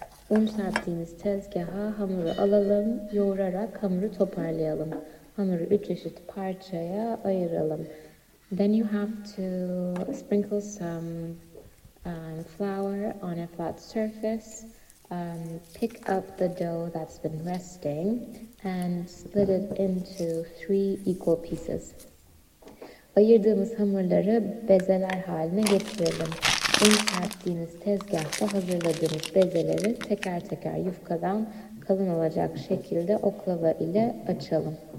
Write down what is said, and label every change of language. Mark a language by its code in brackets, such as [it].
[tr] Un serptiğimiz tezgaha hamuru alalım, yoğurarak hamuru toparlayalım. Hamuru üç çeşit parçaya ayıralım. [en] Then you have to sprinkle some flour on a flat surface. Pick up the dough that's been resting and split it into three equal pieces. [tr] Ayırdığımız hamurları bezeler haline getirelim. Un serptiğimiz tezgahta hazırladığımız bezeleri teker teker yufkadan kalın olacak şekilde oklava ile açalım.